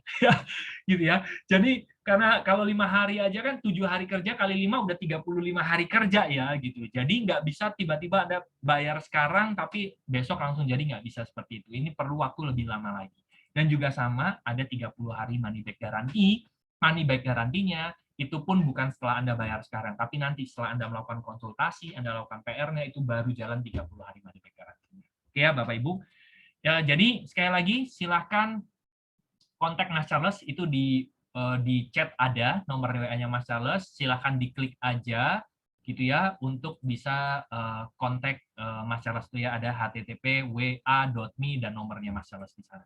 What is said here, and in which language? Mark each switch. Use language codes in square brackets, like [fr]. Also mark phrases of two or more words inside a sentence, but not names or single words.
[id] Gitu ya. Jadi karena kalau 5 hari aja kan 7 hari kerja kali 5 udah 35 hari kerja ya gitu. Jadi nggak bisa tiba-tiba Anda bayar sekarang tapi besok langsung jadi nggak bisa seperti itu. Ini perlu waktu lebih lama lagi. Dan juga sama ada 30 hari [en] money back guarantee. Money back [id] garantinya itu pun bukan setelah Anda bayar sekarang, tapi nanti setelah Anda melakukan konsultasi, Anda lakukan PR-nya itu baru jalan 30 hari [en] money back guarantee. [id] Oke ya Bapak Ibu. Ya, jadi sekali lagi silahkan kontak Mas Charles itu di chat ada nomor WA-nya Mas Charles, silahkan diklik aja gitu ya untuk bisa kontak Mas Charles itu ya ada http://wa.me dan nomornya Mas Charles di sana.